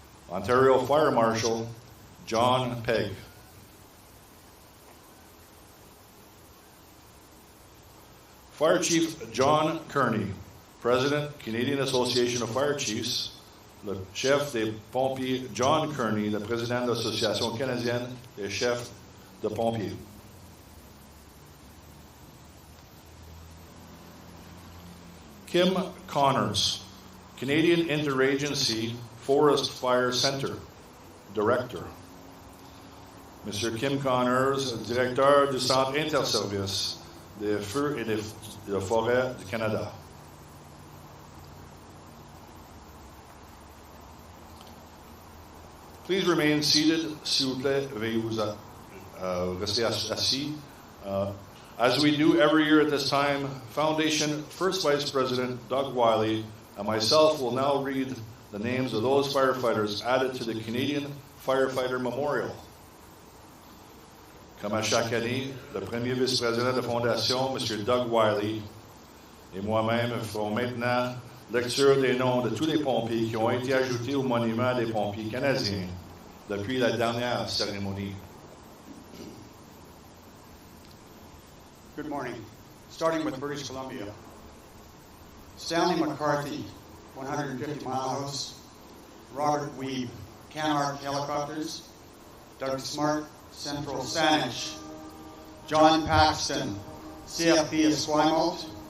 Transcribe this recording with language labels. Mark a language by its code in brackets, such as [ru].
[en] Ontario Fire Marshal, John Pegg. Fire Chief John Kearney, President, Canadian Association of Fire Chiefs. [fr] Le chef des pompiers John Kearney, le président de l'Association canadienne des chefs de pompiers. [en] Kim Connors, Canadian Interagency Forest Fire Center, Director. [fr] Monsieur Kim Connors, Directeur du Centre Interservice des Feux et des Forêts du Canada. [en] Please remain seated, [fr] s'il vous plaît, veuillez vous rester assis. [en] As we do every year at this time, Foundation First Vice President Doug Wiley and myself will now read the names of those firefighters added to the Canadian Firefighter Memorial. [fr] Comme à chaque année, le premier vice-président de la Fondation, M. Doug Wiley, et moi-même ferons maintenant lecture des noms de tous les pompiers qui ont été ajoutés au monument des pompiers canadiens depuis la dernière cérémonie. [en] Good morning. Starting with British Columbia. Stanley McCarthy, 150 Mile House. Robert Weeb, Canark Helicopters. Doug Smart, Central Saanich. John Paxton, CFB Esquimalt.